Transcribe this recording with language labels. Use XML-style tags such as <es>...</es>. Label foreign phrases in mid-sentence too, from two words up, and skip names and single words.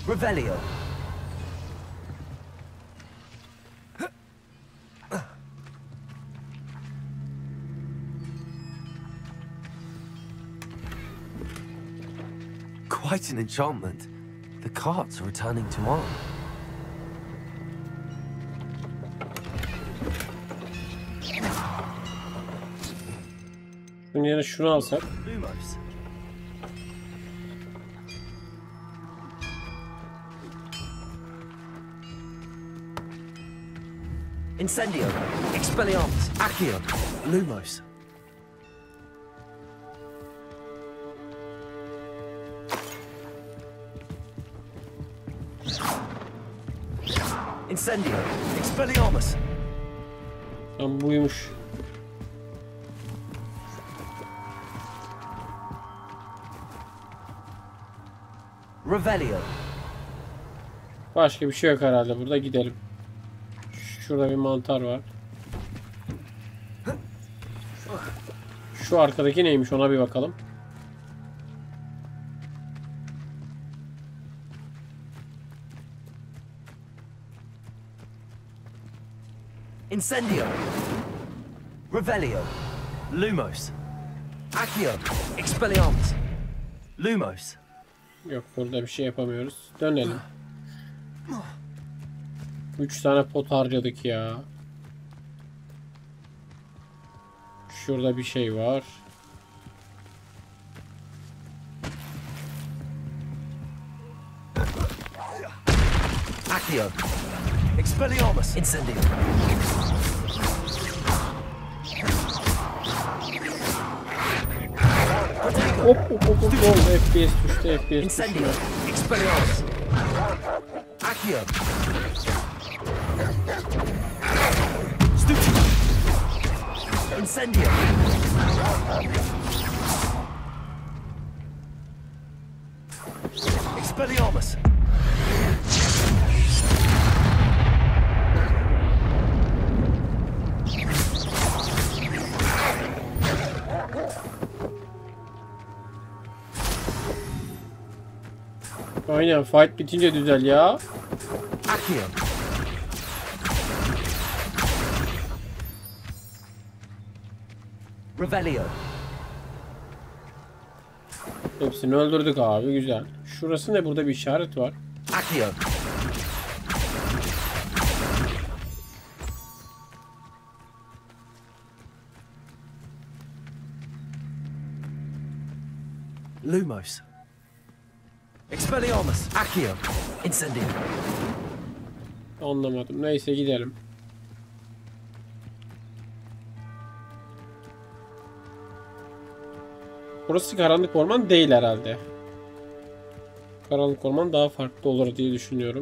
<en>Revelio. Quite an enchantment. The carts are returning to arm.</en> <tr>Bunun yerine şunu alsak. Lumos. Incendio. Expelliarmus. Accio. Lumos. Incendio. Expelliarmus. Tam buymuş. Revelio. Başka bir şey yok herhalde. Burada gidelim. Şurada bir mantar var. Şu arkadaki neymiş ona bir bakalım. Incendio. Revelio. Lumos. Accio. Expelliarmus. Lumos. Yok burada bir şey yapamıyoruz. Dönelim. 3 tane pot harcadık ya. Şurada bir şey var. Accio. Expelliarmus. Incendio. Hop hop hop hop. FPS düştü, FPS Incendio. düştü. Expelliarmus. Accio. Stucci. Incendio. Expelliarmus. Aynen fight bitince düzel ya. Accio. Revelio. Hepsini öldürdük abi, güzel. Şurası ne? Burada bir işaret var. Accio. Lumos. Expelliarmus. Accio. Incendio. Anlamadım. Neyse gidelim. Burası karanlık orman değil herhalde. Karanlık orman daha farklı olur diye düşünüyorum.</tr>